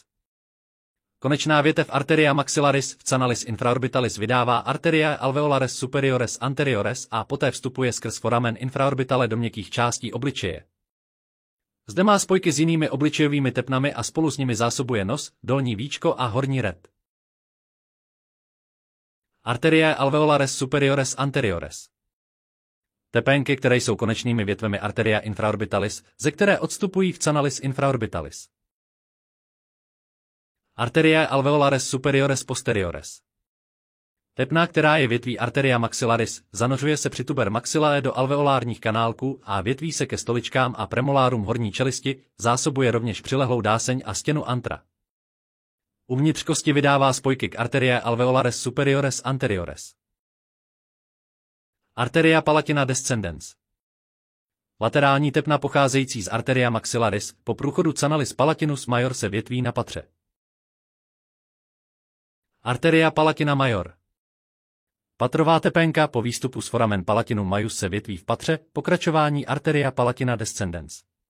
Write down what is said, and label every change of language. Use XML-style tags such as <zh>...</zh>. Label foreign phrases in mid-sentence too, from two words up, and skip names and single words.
<cs>Konečná větev</cs> <la>arteria maxillaris</la> <cs>v</cs> <la>canalis infraorbitalis</la> <cs>vydává</cs> <la>arteria alveolaris superiores anteriores</la> <cs>a poté vstupuje skrz</cs> <la>foramen infraorbitale</la> <cs>do měkkých částí obličeje. Zde má spojky s jinými obličejovými tepnami a spolu s nimi zásobuje nos, dolní víčko a horní red.</cs> <la>Arteria alveolaris superiores anteriores.</la> <cs>Tepénky, které jsou konečnými větvemi</cs> <la>arteria infraorbitalis,</la> <cs>ze které odstupují v</cs> <la>canalis infraorbitalis. Arteria alveolaris superiores posteriores.</la> <cs>Tepna, která je větví</cs> <la>arteria maxillaris,</la> <cs>zanořuje se při</cs> <la>tuber maxillae</la> <cs>do alveolárních kanálků a větví se ke stoličkám a premolárům horní čelisti, zásobuje rovněž přilehlou dáseň a stěnu antra. Uvnitř kosti vydává spojky k</cs> <la>arteria alveolaris superiores anteriores. Arteria palatina descendens.</la> <cs>Laterální tepna pocházející z</cs> <la>arteria maxillaris</la> <cs>po průchodu</cs> <la>canalis palatinus major</la> <cs>se větví na patře.</cs> <la>Arteria palatina major.</la> <cs>Patrová tepenka po výstupu z</cs> <la>foramen palatinum majus</la> <cs>se větví v patře, pokračování</cs> <la>arteria palatina descendens.</la>